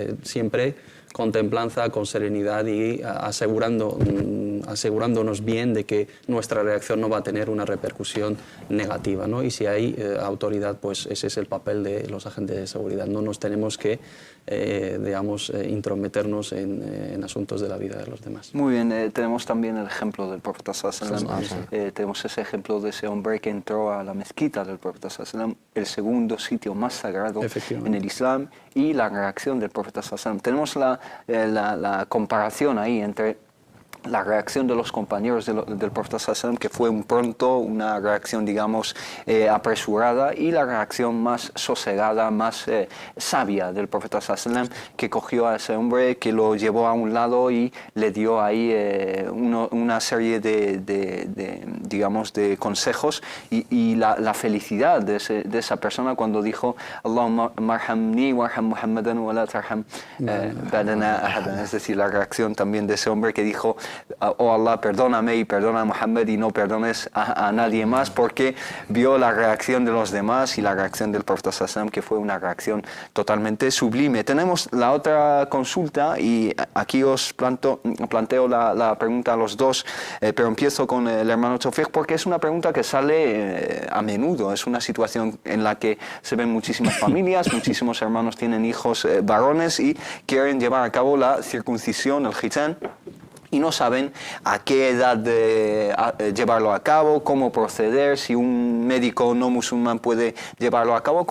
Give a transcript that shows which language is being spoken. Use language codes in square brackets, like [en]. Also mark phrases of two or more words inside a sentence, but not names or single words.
[es] Siempre con templanza, con serenidad y asegurando asegurándonos bien de que nuestra reacción no va a tener una repercusión negativa, ¿no? Y si hay autoridad, pues ese es el papel de los agentes de seguridad. No nos tenemos que, digamos, intrometernos en asuntos de la vida de los demás. Muy bien, tenemos también el ejemplo del profeta [ar] صلى الله عليه وسلم. [es] Tenemos ese ejemplo de ese hombre que entró a la mezquita del profeta [ar] صلى الله عليه وسلم, [es] el segundo sitio más sagrado en el Islam, y la reacción del profeta [ar] صلى الله عليه وسلم. [es] Tenemos la comparación ahí entre la reacción de los compañeros del profeta [ar] صلى الله عليه وسلم, [es] que fue una reacción, digamos, apresurada, y la reacción más sosegada, más sabia del profeta [ar] صلى الله عليه وسلم, [es] que cogió a ese hombre, que lo llevó a un lado y le dio ahí una serie digamos, de consejos, y la felicidad de esa persona cuando dijo [ar] اللهم ارحمني وارحم محمدا ولا ترحم بعدنا أحدا. [es] Es decir, la reacción también de ese hombre que dijo: oh Allah, perdóname y perdona a Muhammad y no perdones a nadie más, porque vio la reacción de los demás y la reacción del profeta [ar] صلى الله عليه وسلم, [es] que fue una reacción totalmente sublime. Tenemos la otra consulta, y aquí os planteo la pregunta a los dos, pero empiezo con el hermano Tawfiq, porque es una pregunta que sale a menudo. Es una situación en la que se ven muchísimas familias, muchísimos hermanos tienen hijos varones y quieren llevar a cabo la circuncisión, el khitan, y no saben a qué edad llevarlo a cabo, cómo proceder, si un médico no musulmán puede llevarlo a cabo.